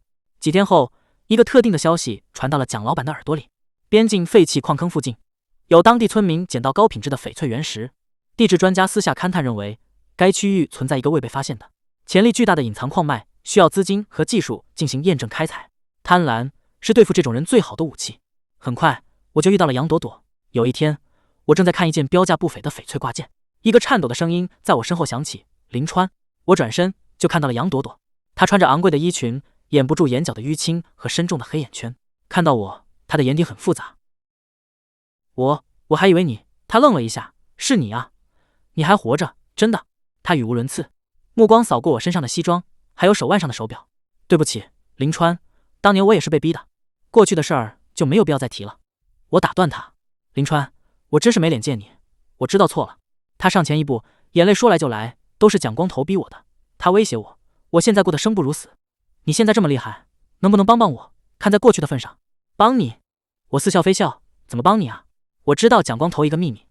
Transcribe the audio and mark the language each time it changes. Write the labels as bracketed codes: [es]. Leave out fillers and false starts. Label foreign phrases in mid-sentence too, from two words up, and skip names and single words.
[zh] 幾天後，一個特定的消息傳到了蔣老板的耳朵裡。邊境廢棄礦坑附近，有當地村民撿到高品質的翡翠原石，地質專家私下勘探認為，該區域存在一個未被發現的、潛力巨大的隱藏礦脈，需要資金和技術進行驗證開採。貪婪是對付這種人最好的武器。很快，我就遇到了楊朵朵。有一天，我正在看一件標價不菲的翡翠掛件，一個顫抖的聲音在我身後響起：“林川。” 我轉身就看到了楊朵朵，她穿着昂貴的衣裙，掩不住眼角的淤青和深重的黑眼圈。看到我，她的眼底很複雜。我還以為你……她愣了一下：“是你啊，你還活着，真的？” 她語無倫次，目光掃過我身上的西裝，還有手腕上的手表。“對不起，林川，當年我也是被逼的，過去的事兒就沒有必要再提了。” 我打斷他：“林川，我真是沒臉見你，我知道錯了。” 他上前一步，眼淚說來就來：“都是蔣光頭逼我的，他威脅我，我現在過得生不如死。你現在這麼厲害，能不能幫幫我？看在過去的份上，幫你。” 我似笑非笑：“怎麼幫你啊？我知道蔣光頭一個秘密。”